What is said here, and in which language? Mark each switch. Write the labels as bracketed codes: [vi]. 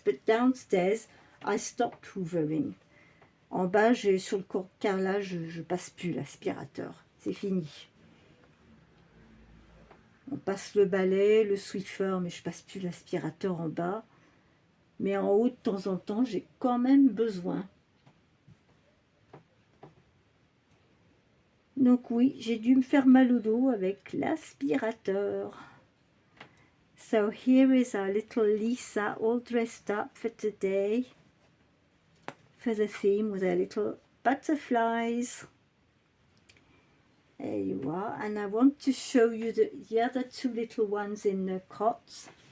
[en] But downstairs, I stopped hoovering. [fr] En bas, sur le carrelage, je passe plus l'aspirateur. C'est fini. On passe le balai, le Swiffer, mais je passe plus l'aspirateur en bas. Mais en haut, de temps en temps, j'ai quand même besoin. Donc oui, j'ai dû me faire mal au dos avec l'aspirateur. [en] So here is our little Lisa all dressed up for today. For the theme with her little butterflies. There you are. And I want to show you the other two little ones in the cots.